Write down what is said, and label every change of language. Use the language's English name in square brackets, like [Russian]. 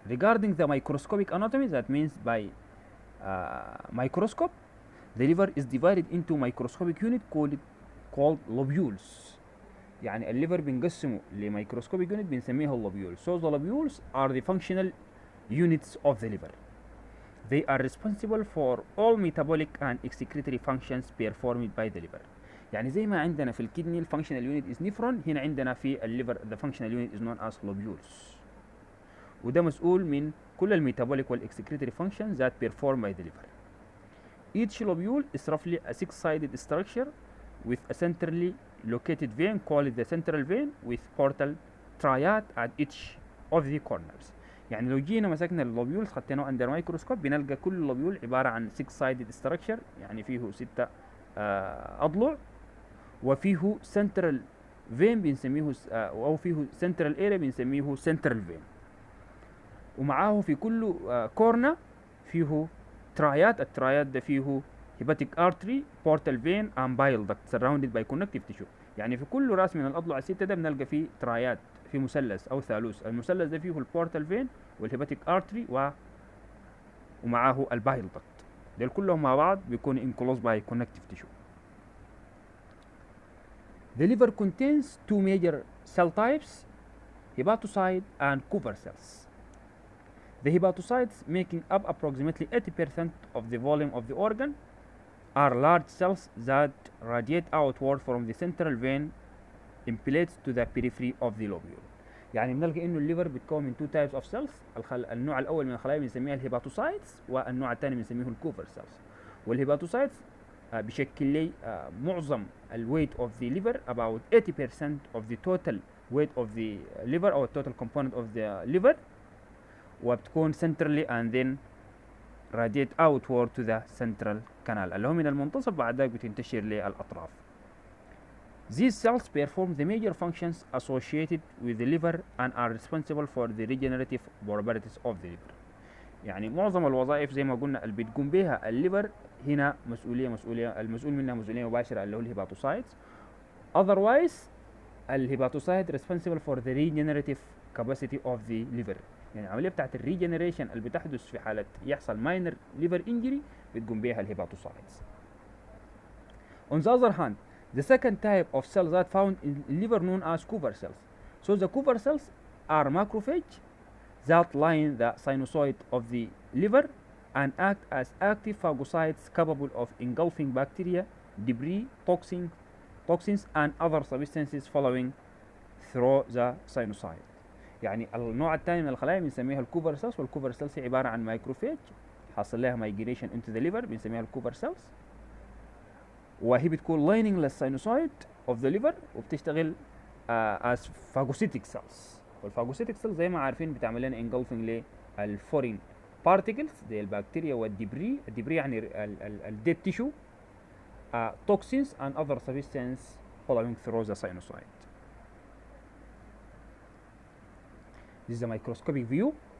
[English] Regarding the microscopic anatomy, that means by microscope, the liver is divided into microscopic unit called lobules. [Arabic] يعني الليفر بنقسمه لميكروسكوبيك unit بنسميها اللوبيولز. [English] So the lobules are the functional units of the liver. They are responsible for all metabolic and excretory functions performed by the liver. [Arabic] يعني زي ما عندنا في الكدني [English] الفانكشنال unit is nephron, [Arabic] هنا عندنا في الليفر [English] the functional unit is known as lobules, [Arabic] وده مسؤول من كل [English] الميتابوليك والاكسكريتوري فانكشن ذات بيرفورم باي ذا ليفر. Each lobule is roughly a six-sided structure with a centrally located vein called the central vein with portal triad at each of the corners. [Arabic] يعني لو جينا مسكنا اللوبيولز خدناه اندر مايكروسكوب بنلقى كل لوبيول عباره عن [English] six-sided structure، [Arabic] يعني فيه 6 اضلع، وفيه سنترال فين بنسميه او فيه سنترال اريا بنسميه سنترال فين. ومعاه في كل كورنر فيه triad. التراياد ده فيه [English] hepatic artery, portal vein and bile duct surrounded by connective tissue. [Arabic] يعني في كل راس من الأضلع الستة ده بنلقى فيه تراياد، في مثلث أو ثالوث. المثلث ده فيه البورتال فين والهيباتيك ارتري ومعاه البايل دكت. دول كلهم مع بعض بيكونوا [English] enclosed by connective tissue. The liver contains two major cell types, hepatocyte and Kupffer cells. The hepatocytes, making up approximately 80% of the volume of the organ, are large cells that radiate outward from the central vein in plates to the periphery of the lobule. [Arabic] يعني بنلقى انه الليفر بيتكون من [English] two types of cells. [Arabic] النوع الاول من الخلايا بنسميها الهيباتوسايتس، والنوع الثاني بنسميه الكوفر سيلز. والهيباتوسايتس بشكل لي معظم الويت [English] of the liver, about 80% of the total weight of the liver [Arabic] or total component of the liver, وبتكون [English] centrally and then radiate outward to the central canal [Arabic] اللي هو من المنتصف بعد ذلك بتنتشر للأطراف. [English] These cells perform the major functions associated with the liver and are responsible for the regenerative properties of the liver. [Arabic] يعني معظم الوظائف زي ما قلنا اللي بتقوم بها الليفر هنا المسؤول منها مسؤولية مباشرة اللي هو الهيباتوسايتس. [English] Otherwise الهيباتوسايت responsible for the regenerative capacity of the liver. [Arabic] يعني العملية بتاعت الريجنريشن اللي بتحدث في حالة يحصل [English] minor liver injury [Arabic] بتقوم بها الهيباتوسايتس. [English] On the other hand, the second type of cells that found in liver known as Kupffer cells. So the Kupffer cells are macrophages that line the sinusoid of the liver and act as active phagocytes capable of engulfing bacteria, debris, toxins and other substances following through the sinusoid. [Arabic] يعني النوع الثاني من الخلايا بنسميها الكوفر سيلز، والكوفر سيلز عبارة عن مايكروفيج حاصل لها مايجريشن [English] into the liver [Arabic] بنسميها الكوفر سيلز، وهي بتكون lining للسينوسايد [English] of the liver [Arabic] وبتشتغل [English] as phagocytic cells. [Arabic] والphagocytic cells زي ما عارفين بتعمل لنا engulfing للفورين particles زي البكتيريا والدبري. الدبري يعني الديد [English] tissue, toxins and other substances following through the sinusoid. This is a microscopic view.